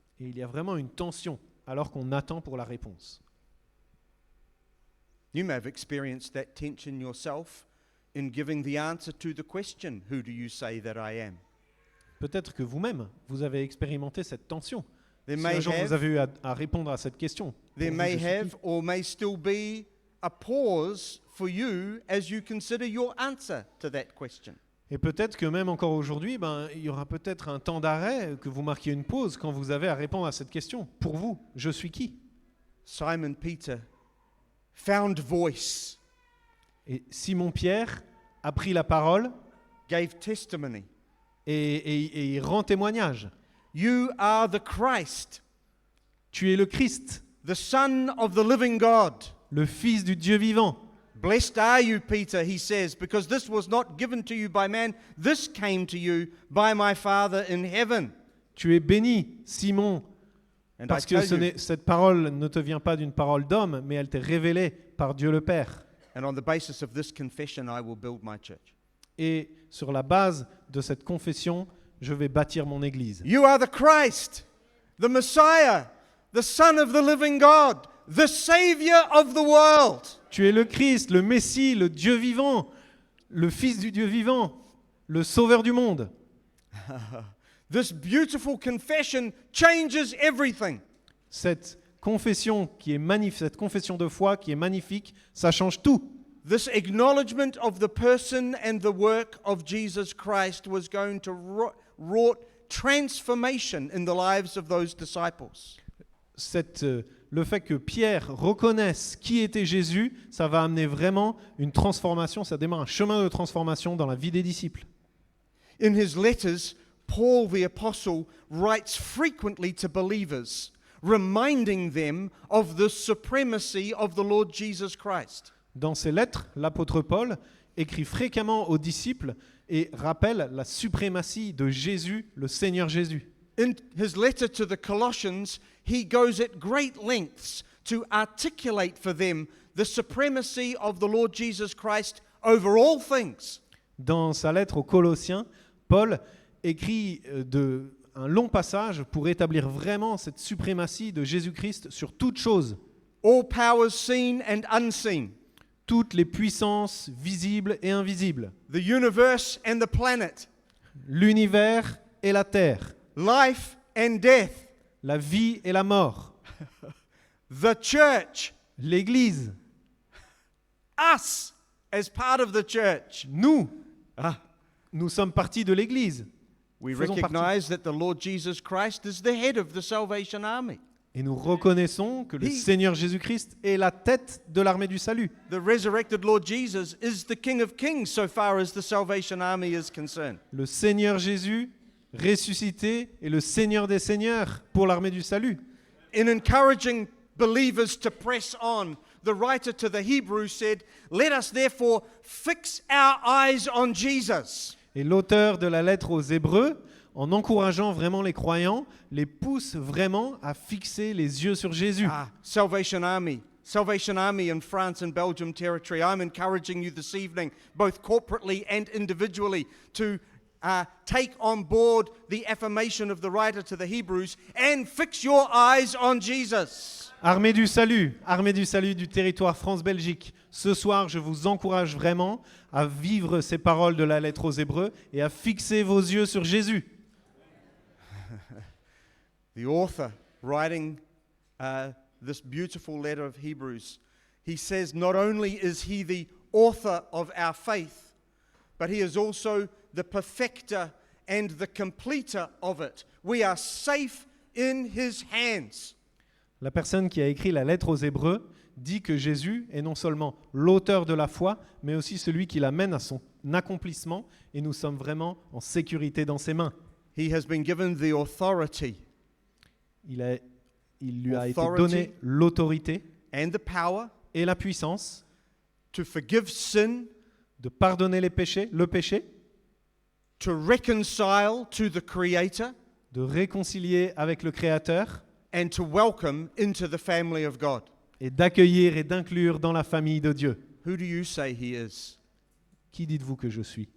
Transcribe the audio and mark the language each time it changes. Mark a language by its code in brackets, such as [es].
[fr] Et il y a vraiment une tension alors qu'on attend pour la réponse. [en] You may have experienced that tension yourself in giving the answer to the question, who do you say that I am? [fr] Peut-être que vous-même, vous avez expérimenté cette tension. [en] There [fr] Si [en] may [fr] un jour [en] have- [fr] vous avez eu à répondre à cette question, [en] There [fr] pour vous, [en] may [fr] je suis [en] have [fr] qui? [en] or may still be a pause for you as you consider your answer to that question. [fr] Et peut-être que même encore aujourd'hui, il y aura peut-être un temps d'arrêt, que vous marquiez une pause quand vous avez à répondre à cette question. Pour vous, je suis qui? [en] Simon Peter found voice, [fr] Et Simon-Pierre a pris la parole [en] gave testimony. [fr] et il rend témoignage. [en] You are the Christ, [fr] Tu es le Christ, [en] the Son of the living God. [fr] le Fils du Dieu vivant. [en] Blessed are you, Peter, he says, because this was not given to you by man, this came to you by my Father in heaven. [fr] Tu es béni, Simon, [en] And [fr] parce [en] I [fr] que [en] tell you, [fr] cette parole ne te vient pas d'une parole d'homme, mais elle t'est révélée par Dieu le Père. [en] and on the basis of this confession, I will build my church. [fr] Et sur la base de cette confession, je vais bâtir mon Église. [en] You are the Christ, the Messiah, the Son of the living God, the Savior of the world. [fr] Tu es le Christ, le Messie, le Dieu vivant, le Fils du Dieu vivant, le Sauveur du monde. [en] This beautiful confession changes everything. [fr] Cette confession cette confession de foi qui est magnifique, ça change tout. [en] This acknowledgement of the person and the work of Jesus Christ was going to wrought transformation in the lives of those disciples. [fr] Le fait que Pierre reconnaisse qui était Jésus, ça va amener vraiment une transformation, ça démarre un chemin de transformation dans la vie des disciples. [en] In his letters, Paul the apostle writes frequently to believers, reminding them of the supremacy of the Lord Jesus Christ. [fr] Dans ses lettres, l'apôtre Paul écrit fréquemment aux disciples et rappelle la suprématie de Jésus, le Seigneur Jésus. [en] In his letter to the Colossians, he goes at great lengths to articulate for them the supremacy of the Lord Jesus Christ over all things. [fr] Dans sa lettre aux Colossiens, Paul écrit un long passage pour établir vraiment cette suprématie de Jésus-Christ sur toute chose. [en] All powers seen and unseen. [fr] Toutes les puissances visibles et invisibles. [en] The universe and the planet. [fr] L'univers et la terre. [en] Life and death. [fr] La vie et la mort. [en] The church. [fr] L'Église. [en] Us as part of the church. [fr] Nous sommes partie de l'Église. [en] We recognize that the Lord Jesus Christ is the head of the Salvation Army. [fr] Et nous reconnaissons que le Seigneur Jésus-Christ est la tête de l'armée du salut. [en] The resurrected Lord Jesus is the King of Kings so far as the Salvation Army is concerned. [fr] Le Seigneur Jésus ressuscité est le Seigneur des seigneurs pour l'armée du salut. [en] In encouraging believers to press on, the writer to the Hebrews said, "Let us therefore fix our eyes on Jesus." [fr] Et l'auteur de la lettre aux Hébreux, en encourageant vraiment les croyants, les pousse vraiment à fixer les yeux sur Jésus. [en] Salvation Army in France and Belgium territory. I'm encouraging you this evening, both corporately and individually, to take on board the affirmation of the writer to the Hebrews and fix your eyes on Jesus. [fr] Armée du salut du territoire France-Belgique. Ce soir, je vous encourage vraiment à vivre ces paroles de la lettre aux Hébreux et à fixer vos yeux sur Jésus. [en] The author writing this beautiful letter of Hebrews, he says not only is he the author of our faith, but he is also the perfecter and the completer of it. We are safe in his hands. [fr] La personne qui a écrit la lettre aux Hébreux dit que Jésus est non seulement l'auteur de la foi, mais aussi celui qui l'amène à son accomplissement, et nous sommes vraiment en sécurité dans ses mains. [en] He has been given the authority. [fr] Il lui a été donné l'autorité [en] and the power [fr] et la puissance [en] to forgive sin, [fr] de pardonner le péché, [en] to reconcile to the Creator, [fr] de réconcilier avec le Créateur, [en] and to welcome into the family of God. [fr] Et d'accueillir et d'inclure dans la famille de Dieu. [en] Who do you say he is? [fr] Qui dites-vous que je suis?